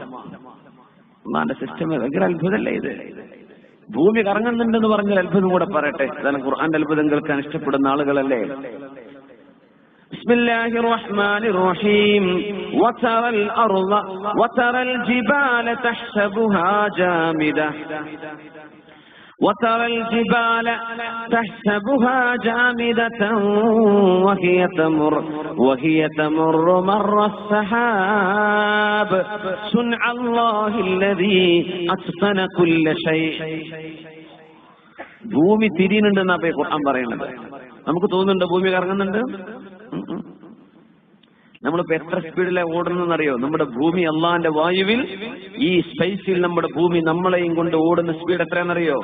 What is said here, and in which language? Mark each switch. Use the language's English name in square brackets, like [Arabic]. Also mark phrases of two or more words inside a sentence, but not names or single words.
[Malayalam] അള്ളാന്റെ സിസ്റ്റം ഭയങ്കര അത്ഭുതമല്ലേ ഇത്. ഭൂമി കറങ്ങുന്നുണ്ടെന്ന് പറഞ്ഞാൽ അത്ഭുതം കൂടെ പറയട്ടെ. അതാണ് ഖുർആന്റെ അത്ഭുതം കേൾക്കാൻ ഇഷ്ടപ്പെടുന്ന ആളുകളല്ലേ. [Arabic] بسم الله الرحمن الرحيم. وترى الأرض وترى الجبال تحسبها جامدة وترى الجبال تحسبها جامدة وهي تمر مر السحاب صنع الله الذي أتقن كل شيء. [Malayalam] ഭൂമി തിരിയുന്നുണ്ടെന്നാ ഖുർആൻ പറയുന്നത്. നമുക്ക് തോന്നുന്നുണ്ടോ ഭൂമി കറങ്ങുന്നുണ്ട്? നമ്മളിപ്പോ എത്ര സ്പീഡിലാണ് ഓടുന്നറിയോ? നമ്മുടെ ഭൂമി അള്ളാന്റെ വായുവിൽ, ഈ സ്പേസിൽ നമ്മുടെ ഭൂമി നമ്മളെയും കൊണ്ട് ഓടുന്ന സ്പീഡ് എത്രയാണെന്നറിയോ?